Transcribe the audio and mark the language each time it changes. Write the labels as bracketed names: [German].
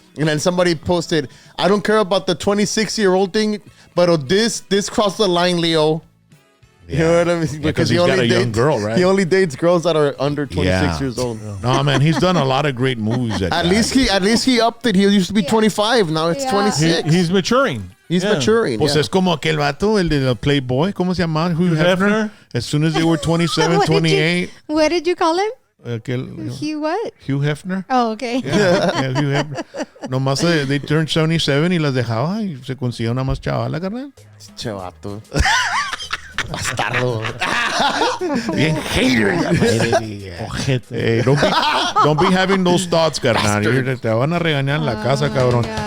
[English] And then somebody posted, I don't care about the 26-year-old thing, but this crossed the line, Leo. You know what I mean? Yeah, 'cause he's got a young girl, right? He only dates girls that are under 26 years old. No, man, he's done a lot of great movies. At least he upped it. He used to be 25. Now it's Yeah. 26. He's maturing. He's maturing. [Spanish] Pues [English] yeah. [Spanish] es como aquel vato, el de la Playboy, ¿cómo se llama? [English] Hugh Hefner. As soon as they were 27, What did you- 28. What did you call him? [Spanish] Aquel, [English] What? Hugh Hefner. Oh, okay. Yeah, Hugh Hefner. [Spanish] Nomás [English] they turned 77 [Spanish] y las dejaba y se consiguió una más chavala, carnal. Chavato. Bastardo. Bien hater. Ojete. [English] Hey, don't be having those thoughts, carnal. [Spanish] Te van a regañar en la casa, cabrón.